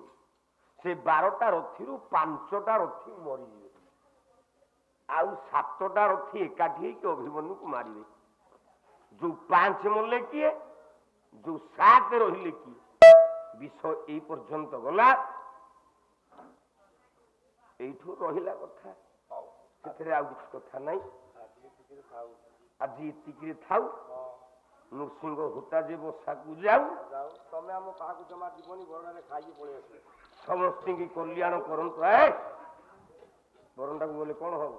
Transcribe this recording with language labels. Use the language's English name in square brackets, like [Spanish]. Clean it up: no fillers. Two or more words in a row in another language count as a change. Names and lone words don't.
[Odia] ସେ 12ଟା ରଥୀରୁ 5ଟା ରଥୀ ମରିଯିବେ, ଆଉ 7ଟା ରଥୀ ଏକାଠି ହେଇକି ଅଭିମନ୍ୟୁକୁ ମାରିବେ। ଯୋଉ 5 ମଲେ କିଏ, ଯୋଉ 7 ରହିଲେ କିଏ। ବିଷ ଏଇ ପର୍ଯ୍ୟନ୍ତ ଗଲା। ଏଇଠୁ ରହିଲା କଥା, ସେଥିରେ ଆଉ କିଛି କଥା ନାହିଁ। ଆଜି ଏତିକିରେ ଥାଉ। ନୃସିଂହ ହୋତା ଯେ ବସାକୁ ଯାଉ, ତମେ ଆମ କାହାକୁ ଜମା ଯିବନି, ବରଣାରେ ଖାଇକି ପଳେଇ ଆସିବ। ସମସ୍ତଙ୍କୁ କଲ୍ୟାଣ କରନ୍ତୁ। ବରଣ୍ଡାକୁ ଗଲେ କଣ ହବ?